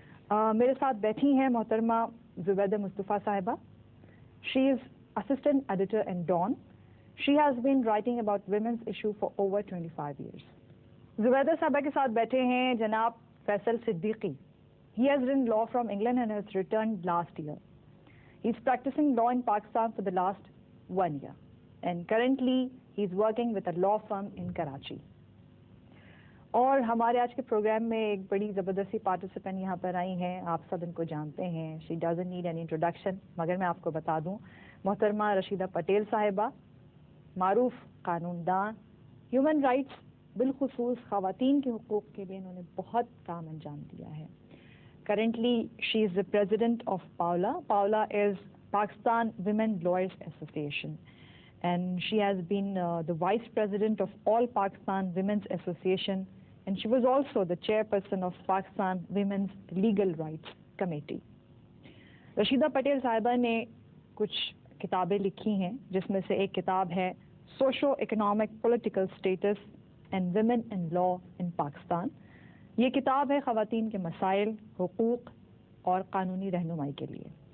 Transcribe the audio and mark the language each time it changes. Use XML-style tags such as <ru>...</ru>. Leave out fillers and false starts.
<ur>میرے ساتھ بیٹھی ہیں محترمہ زبیدہ مصطفیٰ صاحبہ.</ur> <en>She is assistant editor in Dawn. She has been writing about women's issue for over 25 years.</en> <ur>Zubaida صاحبہ کے ساتھ بیٹھے ہیں جناب Faisal Siddiqui.</ur> <en>He has written law from England and has returned last year. He is practicing law in Pakistan for the last 1 year. And currently he is working with a law firm in Karachi.</en> <ur>اور ہمارے آج کے programme میں ایک بڑی زبردستی participant یہاں پر آئی ہیں. آپ سب ان کو جانتے ہیں.</ur> <en>she doesn't need any introduction,</en> <ur>مگر میں آپ کو بتا دوں، محترمہ رشیدہ پٹیل صاحبہ، معروف قانون دان، ہیومن رائٹس بالخصوص خواتین کے حقوق کے لیے انہوں نے بہت کام انجام دیا ہے.</ur> <en>Currently she is the president of PAOLA. PAOLA is Pakistan Women Lawyers Association. And she has been the vice president of All Pakistan Women's Association, and she was also the chairperson of Pakistan Women's Legal Rights Committee.</en> <ur>Rashida Patel صاحبہ نے کچھ کتابیں لکھی ہیں، جس میں سے ایک کتاب ہے socio economic political status and women in لا ان پاکستان. یہ کتاب ہے خواتین کے مسائل، حقوق اور قانونی رہنمائی کے لیے.</ur>